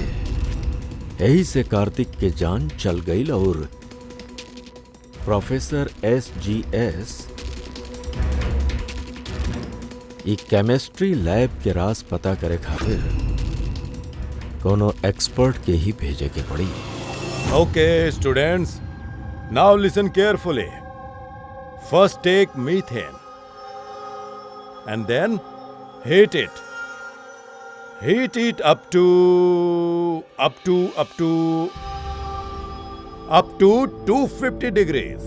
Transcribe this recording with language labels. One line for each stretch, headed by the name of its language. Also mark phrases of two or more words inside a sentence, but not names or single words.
Bhojpuri: यही से कार्तिक के जान चल गई और प्रोफेसर एसजीएस ये केमिस्ट्री लैब के राज पता करे खातिर कोनो एक्सपर्ट के ही भेजे के पड़ी।
English: Okay, students, now listen carefully. First take methane and then heat it. Heat it up to 250 degrees.